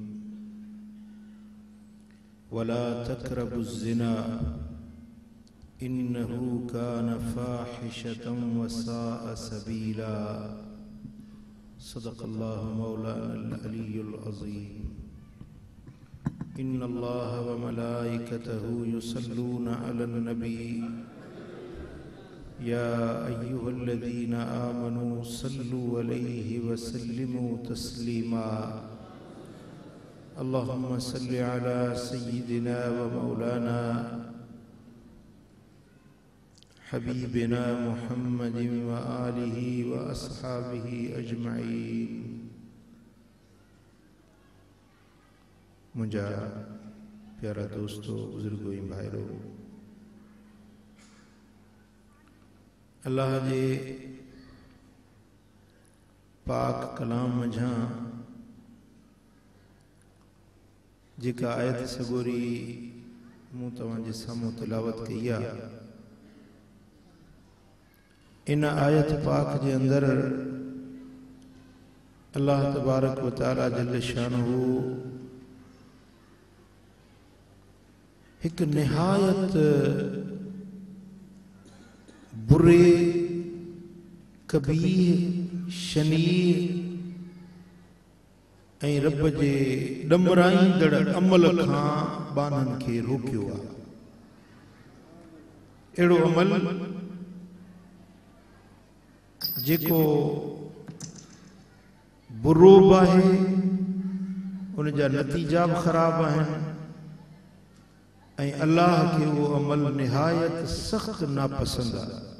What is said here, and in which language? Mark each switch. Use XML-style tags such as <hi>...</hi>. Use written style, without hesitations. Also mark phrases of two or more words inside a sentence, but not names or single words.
<ar>ولا تقربوا الزنا إنه كان فاحشة وساء سبيلا. صدق الله مولانا العلي العظيم. إن الله وملائكته يصلون على النبي يا أيها الذين آمنوا صلوا عليه وسلموا تسليما. اللهم صل على سيدنا ومولانا حبيبنا محمد وآله وأصحابه أجمعين.</ar> <sd>मुझा प्यारा दोस्तों, बुजुर्गों, भाइयों, अल्लाह जे पाक कलाम मझां जेका आयत सगोरी मूं तव्हांजे साम्हूं तिलावत कई आहे, इन आयत पाक के अंदर</sd> <ar>الله تبارك وتعالى جل شأنه</ar> <sd>एक निहायत बुरे, कबीह, शनीर ऐं रब जे ॾमराईंदड़ अमल खां बाननि खे रोकियो आहे। अहिड़ो अमल जेको बुरो बि आहे, उन जा नतीजा बि ख़राब आहिनि ऐं अल्लाह खे उहो अमल निहायत सख़्त नापसंद आहे।</sd>